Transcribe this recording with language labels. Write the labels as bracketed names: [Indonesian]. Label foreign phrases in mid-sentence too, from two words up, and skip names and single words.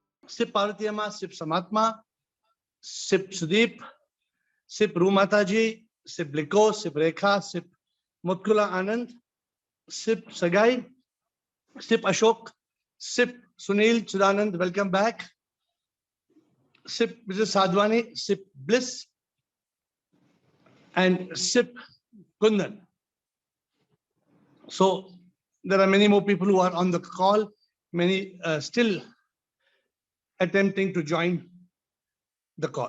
[English] Sip Parvatiyama, Sip Samatma, Sip Sudeep, Sip Rumataji, Sip Bliko, Sip Rekha, Sip Mutkula Anand, Sip Sagai, Sip Ashok, Sip Sunil Chidanand, welcome back. Sip Mrs. Sadhwani, Sip Bliss, and Sip Kundan. So there are many more people who are on the call, many still attempting to join the call.